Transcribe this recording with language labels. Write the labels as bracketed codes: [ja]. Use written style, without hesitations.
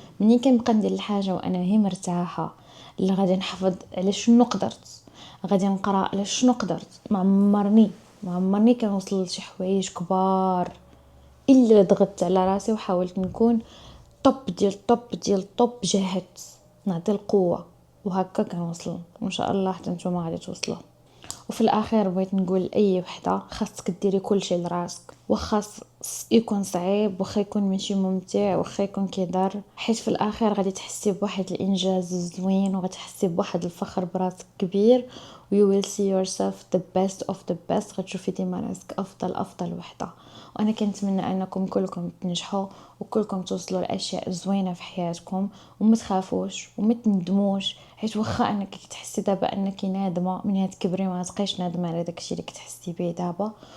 [ar] ملي كنبقى ندير الحاجه وانا هي مرتاحه، اللي غادي نحفظ على شنو قدرت، غادي نقرا على شنو قدرت، ما عمرني كنوصل لشي حوايج كبار الا ضغطت على راسي وحاولت نكون طب جهد، نعطي القوه، وهكا كنوصل وان شاء الله حتى نتوما غادي توصلوا. وفي الاخير بغيت نقول اي وحده خاصك ديري كل شيء لراسك، واخا يكون صعيب، واخا يكون ماشي ممتع، واخا يكون كيضر، حيت في الاخير غادي تحسي بواحد الانجاز زوين وغتحسي بواحد الفخر براسك كبير. [en] you will see yourself the best of the best. [ar] غتشوفي ديما راسك افضل وحده. وانا كنتمنى انكم كلكم تنجحوا وكلكم توصلوا لاشياء زوينه في حياتكم، وما تخافوش وما تندموش. حيت واخا انك تحسي دابا انك نادمه، من تكبري ما تبقايش نادمه على داكشي اللي كتحسي به دابا.